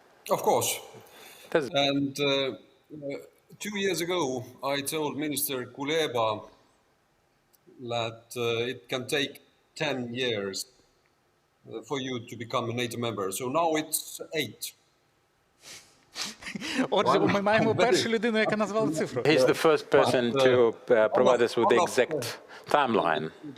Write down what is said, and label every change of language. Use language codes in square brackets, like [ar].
[en] Of course. And 2 years ago, I told Minister Kuleba that it can take 10 years for you to become a NATO member. So now it's 8. [uk] Отже, ми маємо першу людину, яка назвала цифру. [en] He's the first person to provide us with the exact timeline.